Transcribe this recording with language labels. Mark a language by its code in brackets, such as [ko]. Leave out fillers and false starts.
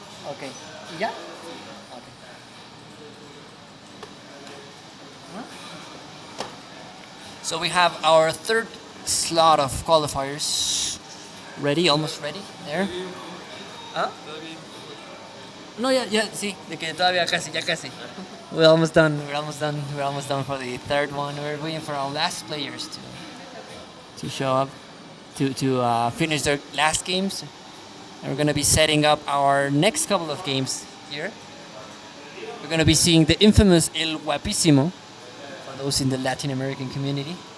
[es] Okay. ¿Y ya? [en] So we have our third slot of qualifiers ready, almost ready. There. ¿Ah? [es] No, ya, sí, de que todavía ya casi. [en] We're almost done for the third one. We're waiting for our last players to show up, to finish their last games. And we're gonna be setting up our next couple of games here. We're gonna be seeing the infamous El Guapísimo, for those in the Latin American community.